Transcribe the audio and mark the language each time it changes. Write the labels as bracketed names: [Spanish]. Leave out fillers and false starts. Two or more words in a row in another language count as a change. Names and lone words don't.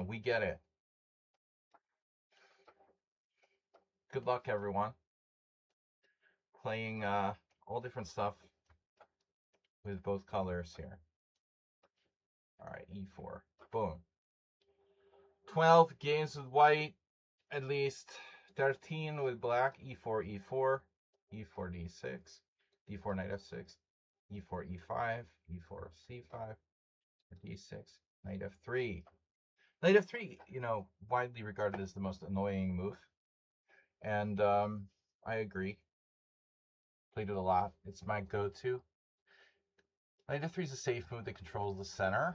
[English] We get it. Good luck, everyone. Playing all different stuff with both colors here. All right, E4. Boom. 12 games with white, at least 13 with black. E4, E4, E4, D6, D4, Knight F6, E4, E5, E4, C5, D6, Knight F3. Knight f3, you know, widely regarded as the most annoying move. And I agree. Played it a lot. It's my go-to. Knight f3 is a safe move that controls the center.